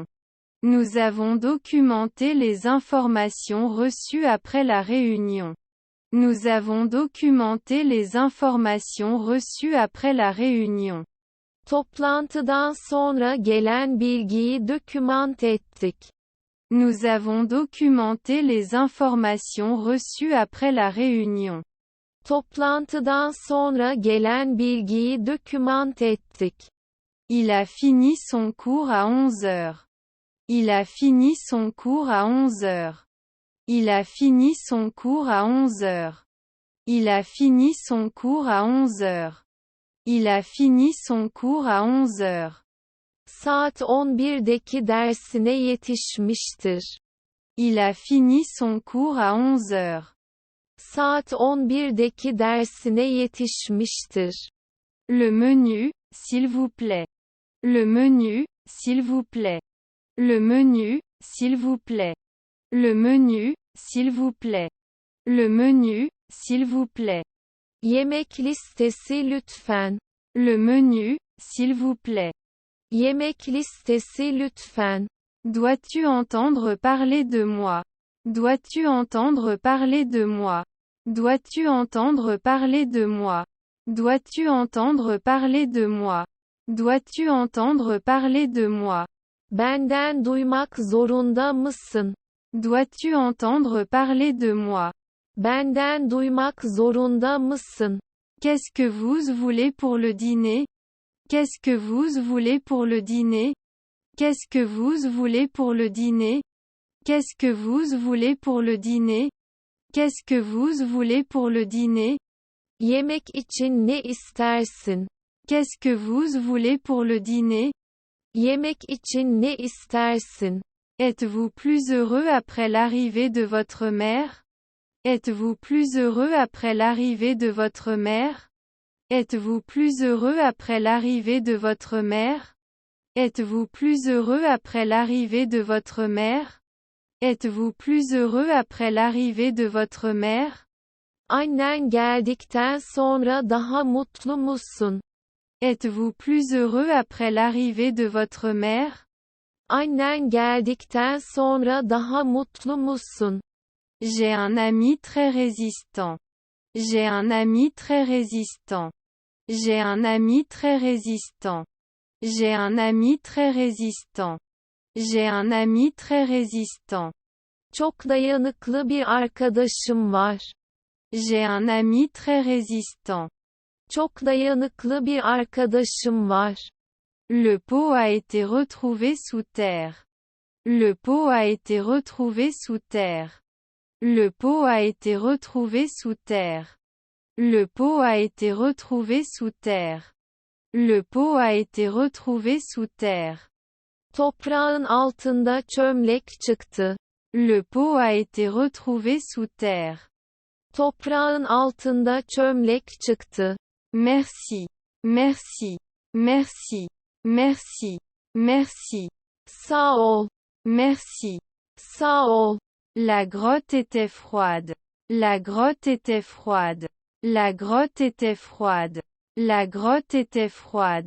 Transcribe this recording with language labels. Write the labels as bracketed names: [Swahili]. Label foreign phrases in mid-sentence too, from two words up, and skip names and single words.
[French] Nous avons documenté les informations reçues après la réunion. Nous avons documenté les informations reçues après la réunion. [Turkish] Toplantıdan sonra gelen bilgiyi dokümant ettik. [French] Nous avons documenté les informations reçues après la réunion. [Turkish] Toplantıdan sonra gelen bilgiyi dokümant ettik. [French] Il a fini son cours à 11 heures. Il a fini son cours à 11 heures. Il a fini son cours à 11 heures. Il a fini son cours à 11 heures. Il a fini son cours à 11 heures. [Turkish] Saat 11'deki dersine yetişmiştir. [French] Il a fini son cours à 11 heures. [Turkish] Saat 11'deki dersine yetişmiştir. [French] Le menu, s'il vous plaît. Le menu, s'il vous plaît. Le menu, s'il vous plaît. Le menu, s'il vous plaît. Le menu, s'il vous plaît. [Turkish] Yemek listesi lütfen. [French] Le menu, s'il vous plaît. [Turkish] Yemek listesi lütfen. [French] Dois-tu entendre parler de moi? Dois-tu entendre parler de moi? Dois-tu entendre parler de moi? Dois-tu entendre parler de moi? Dois-tu entendre parler de moi? [Turkish] Benden duymak zorunda mısın? [French] Dois-tu entendre parler de moi? [Turkish] Benden duymak zorunda mısın? [French] Qu'est-ce que vous voulez pour le dîner? Qu'est-ce que vous voulez pour le dîner? Qu'est-ce que vous voulez pour le dîner? Qu'est-ce que vous voulez pour le dîner? Qu'est-ce que vous voulez pour le dîner? [Turkish] Yemek için ne istersin? [French] Qu'est-ce que vous voulez pour le dîner? [Turkish] Yemek için ne istersin? [French] Êtes-vous plus heureux après l'arrivée de votre mère? Êtes-vous plus heureux après l'arrivée de votre mère? Êtes-vous plus heureux après l'arrivée de votre mère? Êtes-vous plus heureux après l'arrivée de votre mère? Êtes-vous plus heureux après l'arrivée de votre mère? [Turkish] Annen geldikten sonra daha mutlu musun? [French] Êtes-vous plus heureux après l'arrivée de votre mère? [Turkish] Annen geldikten sonra daha mutlu musun? [French] J'ai un ami très résistant. J'ai un ami très résistant. J'ai un ami très résistant. J'ai un ami très résistant. J'ai un ami très résistant. [Turkish] Çok dayanıklı bir arkadaşım var. [French] J'ai un ami très résistant. [Turkish] Çok dayanıklı bir arkadaşım var. [French] Le pot a été retrouvé sous terre. Le pot a été retrouvé sous terre. Le pot a été retrouvé sous terre. Le pot a été retrouvé sous terre. Le pot a été retrouvé sous terre. [Turkish] Toprağın altında çömlek çıktı. [French] Le pot a été retrouvé sous terre. [Turkish] Toprağın altında çömlek çıktı. [French] Merci. Merci. Merci. Merci. Merci. [Turkish] Sağ ol. [French] Merci. [Turkish] Sağ ol. [French] La grotte était froide. La grotte était froide. La grotte était froide. La grotte était froide.